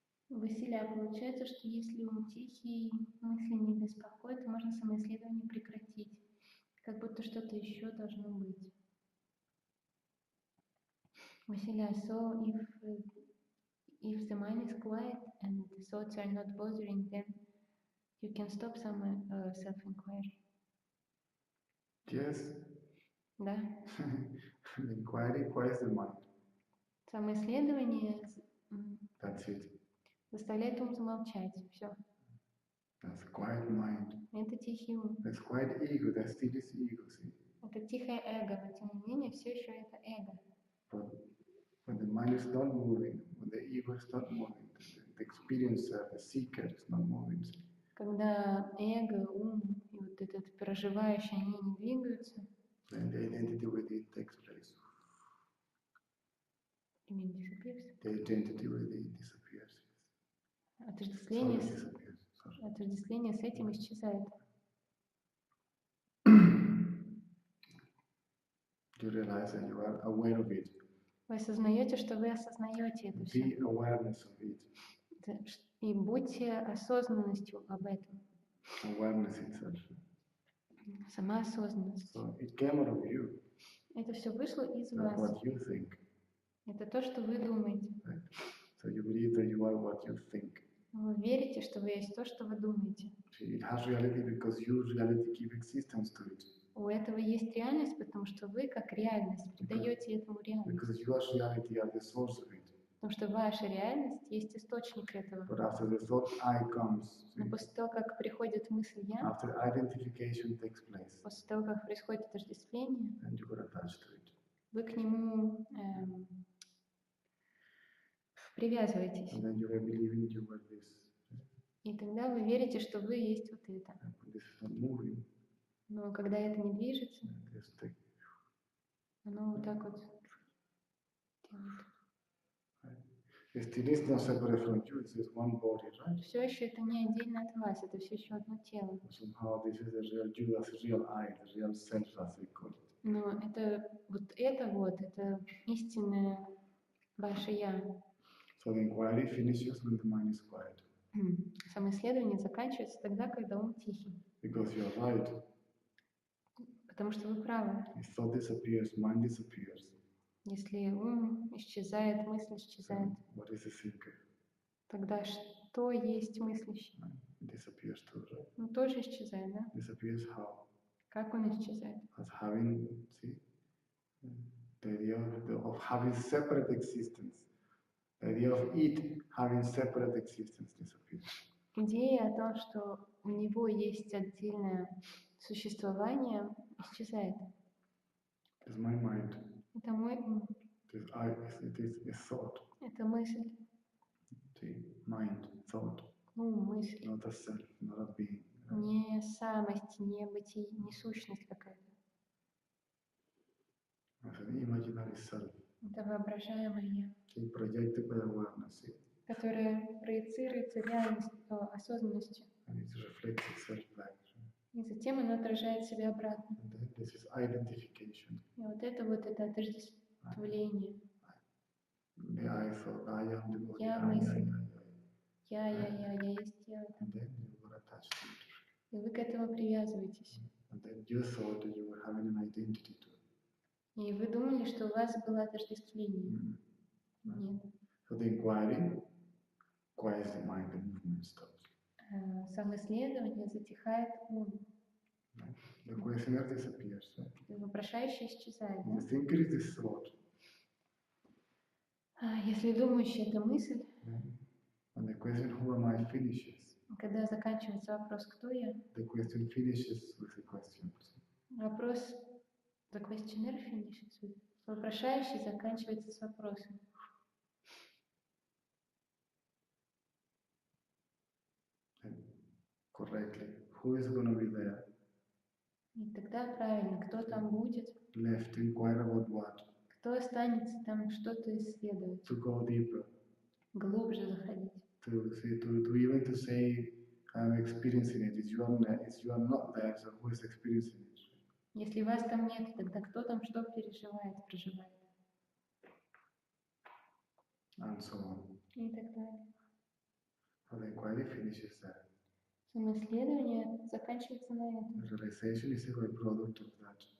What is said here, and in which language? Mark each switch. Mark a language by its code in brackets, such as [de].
[ru] Василия, получается, что если ум тихий, мысли не беспокоят, можно самоисследование прекратить. Как будто что-то еще должно быть. [en] Василия, so if the mind is quiet and the thoughts are not bothering, then you can stop some self-inquiry. Yes. [ru] Да. [en] The inquiry quiets the mind. [ru] Самоисследование [en] That's it. [ru] заставляет ум замолчать. Все. [en] That's quiet mind. [ru] Это тихий ум. [en] That's quiet ego. That still is ego, see? [ru] Это тихое эго, но тем не менее все еще это эго. [en] But when the mind is not moving, when the ego is not moving, the experiencer, the seeker is not moving. [ru] Когда эго, ум и вот этот проживающий, они не двигаются, [en] Then the identity with it takes place. The identity with it disappears. [ru] Отождествление, [en] Disappears. [ru] отождествление с этим исчезает. [en] You realize that you are aware of it. [ru] Вы осознаете, что вы осознаете это все. [en] Be awareness of it. [ru] И будьте осознанностью об этом. [en] Awareness itself. [ru] Сама осознанность. [en] So it came out of you. [ru] Это все вышло из [en] That's [ru] вас. [en] what you think. [ru] Это то, что вы думаете. [en] Right? So you believe that you are what you think. [ru] Вы верите, что вы есть то, что вы думаете. [en] It has reality because you reality give existence to it. [ru] У этого есть реальность, потому что вы, как реальность, придаете этому реальность. [en] Because you as reality are the source of it. [ru] Потому что ваша реальность есть источник этого. [en] But after the thought I comes, [ru] Но после того, как приходит мысль «я», [en] after identification takes place, [ru] после того, как происходит отождествление, [en] and you are attached to it. [ru] вы к нему привязываетесь. [en] And then you are believing you are this. [ru] И тогда вы верите, что вы есть вот это. [en] And this is not moving. [ru] Но когда это не движется, [en] Just take. [ru] оно вот так вот делает. [en] It still is not separate from you, it's just one body, right? [ru] Все еще это не отдельно от вас, это все еще одно тело. [en] Somehow this is the real you, that's the real I, the real self, as we call it. [ru] Но это это истинное ваше я. [en] So the inquiry finishes when the mind is quiet. [ru] Самоисследование заканчивается тогда, когда ум тихий. [en] Because you are right. [ru] Потому что вы правы. [en] If thought disappears, mind disappears. [ru] Если ум исчезает, мысль исчезает, [en] What is the thinker? [ru] тогда что есть мыслящий? [en] It disappears too, right? [ru] Он тоже исчезает, да? [en] Disappears how? [ru] Как он исчезает? [en] As having, see, the idea of having separate existence. The idea of it having separate existence disappears. [ru] Идея о том, что у него есть отдельное существование, исчезает. [en] It's my mind. [ru] Это мой ум. [en] It is a thought. [ru] Это мысль. [en] See, mind, thought. [ru] мысли, [en] not a self, not a being. [ru] не самость, не бытие, не сущность какая-то. [en] It's an imaginary self. [ru] Это воображаемое «я», [en] Projected by awareness, [ru] которое проецируется реальностью, осознанностью, [en] and it reflects itself back. [ru] и затем оно отражает себя обратно. [en] And then this is identification. [ru] И вот это отождествление. [en] The I thought, I am the body, [ru] Я мысль, я есть тело. [en] And then you were attached to it. [ru] И вы к этому привязываетесь. [en] And then you thought that you were having an identity to it. [ru] И вы думали, что у вас было отождествление. Нет. [en] So the inquiry quiets the mind, the movement stops. [ru] Самоисследование затихает ум. [en] The questioner disappears. [ru] И вопрошающий исчезает. [en] The thinker is this thought. [ru] Если думающий это мысль, [en] And the question who am I finishes. [ru] когда заканчивается вопрос «Кто я?», [en] The question finishes with the question. [ru] вопрос [en] «The questioner finishes with», [ru] вопрошающий заканчивается с вопросом. [en] And correctly, who is going to be there? [ru] И тогда правильно, кто там будет, [en] Left to inquire about what? [ru] кто останется там что-то исследовать, [en] To go deeper. [ru] глубже заходить. [en] To even to say I'm experiencing it. If you are not there, so who is experiencing it? [ru] Если вас там нет, тогда кто там что переживает, проживает? [en] And so on. [ru] И так далее. [en] So the inquiry finishes there. [ru] Самоисследование заканчивается на этом. [en] The realization is a byproduct of that.